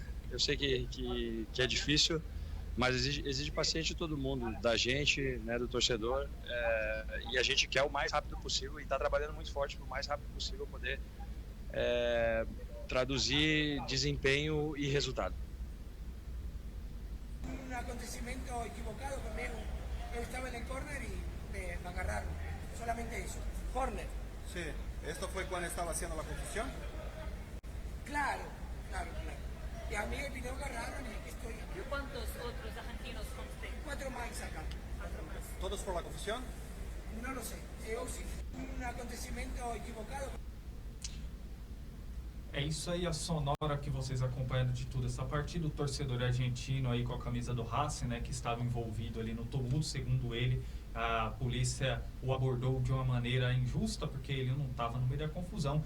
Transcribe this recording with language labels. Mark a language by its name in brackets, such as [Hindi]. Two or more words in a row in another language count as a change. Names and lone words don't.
[Portuguese] Eu sei que é difícil, mas exige paciência de todo mundo, da gente, né, do torcedor, e a gente quer o mais rápido possível e está trabalhando muito forte para o mais rápido possível poder traduzir desempenho e resultado. [Spanish] Un acontecimiento equivocado conmigo. [Portuguese] Eu estava [Spanish] en el corner y me agarraron. Solamente eso. Corner. Sí, ¿esto fue cuando estaba haciendo la confusión? Claro. Y a mí me agarraron y aquí estoy. ¿Cuántos otros argentinos con usted? 4 más acá. 4 más. ¿Todos por la confusión? No lo sé. Es un acontecimiento equivocado. [Portuguese] É isso aí, a sonora que vocês acompanhando de tudo essa partida. O torcedor argentino aí com a camisa do Racing, né, que estava envolvido ali no tumulto, segundo ele, a polícia o abordou de uma maneira injusta, porque ele não estava no meio da confusão.